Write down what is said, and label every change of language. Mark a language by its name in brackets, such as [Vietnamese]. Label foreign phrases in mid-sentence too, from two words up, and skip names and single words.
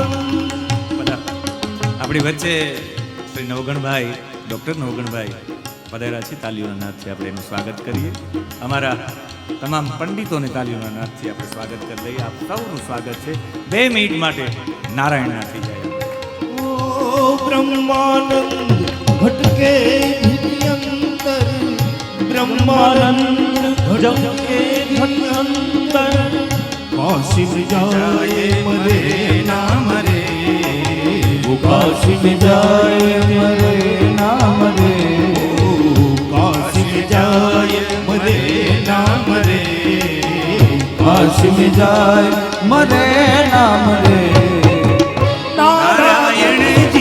[Gujarati] બધા આપણી વચ્ચે શ્રી નવગણભાઈ, ડૉક્ટર નવગણભાઈ પધાર્યા છે. તાલીઓના નાદથી આપણે એનું સ્વાગત કરીએ. અમારા તમામ પંડિતોને તાલીઓના નાદથી આપણે સ્વાગત કરી દઈએ. આપ સૌનું સ્વાગત છે. 2 મિનિટ માટે નારાયણના થઈ જાય. [Hindi] ब्रह्मानंद भटके अंतर, ब्रह्मानंद भटके अंतर, काशी में जाए मरे ना मरे, वो काशी में जाए मरे ना मरे, काशी में जाए मरे ना मरे, काशी में जाए मरे ना मरे. [Gujarati] નારાયણ